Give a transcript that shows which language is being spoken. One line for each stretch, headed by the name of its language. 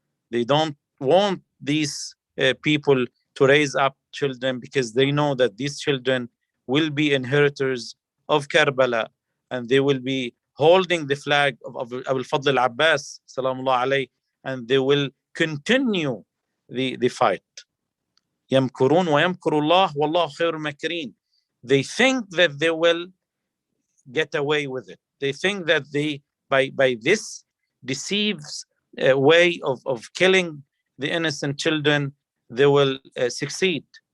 English: They don't want these people to raise up children because they know that these children will be inheritors of Karbala, and they will be holding the flag of Abu al-Fadl al-Abbas, salamullah alayh, and they will continue the fight.
Arabic: يمكرون ويمكر الله والله خير الماكرين.
English: They think that they will get away with it. They think that they, by this deceives way of killing the innocent children, they will succeed.